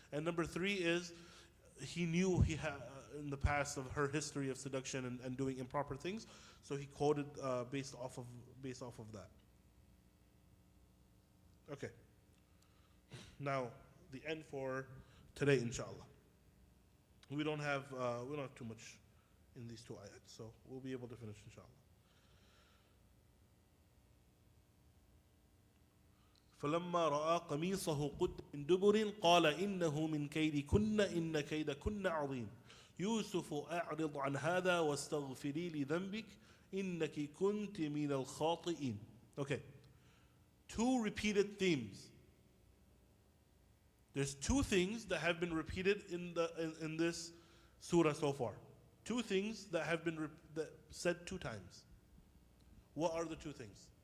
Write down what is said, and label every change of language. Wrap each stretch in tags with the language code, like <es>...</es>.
<en>And number three is he knew he had in the past of her history of seduction and doing improper things, so he quoted based off of that. Okay. Now the end for today, inshallah. We don't have too much in these two ayats, so we'll be able to finish, inshallah.</en> <ar>فلما رأى قميصه قد من دبر قال إنه من كيدكن إن كيدكن عظيم يوسف أعرض عن هذا واستغفري لذنبك إنك كنت من الخاطئين.</ar> <en>Okay, two repeated themes. There's two things that have been repeated in this surah so far. Two things that have been said two times. What are the two things?</en>